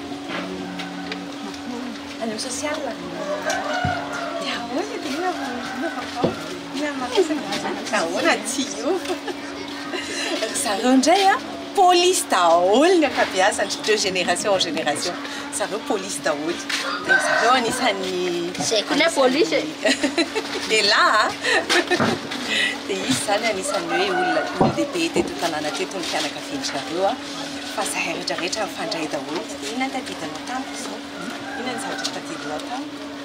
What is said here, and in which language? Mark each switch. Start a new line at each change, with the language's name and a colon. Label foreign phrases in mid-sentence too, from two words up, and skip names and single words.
Malagasy: amin'ny social dia ahoana dia ahoana tsy io zareo indray police daholo ny ankabeazany
French: de génération en génération
Malagasy: zareo police daholo dia zareo anisan'ny zay koa police ela dia izy zany anisan'ny hoe olon-dehibe teto tanàna teto ny mpianakavian'zareo fa zahay rehetrarehetra mifandray daholo dia ina ny tadidinao tamiko izao ina ny zavatra tadidinao tamiko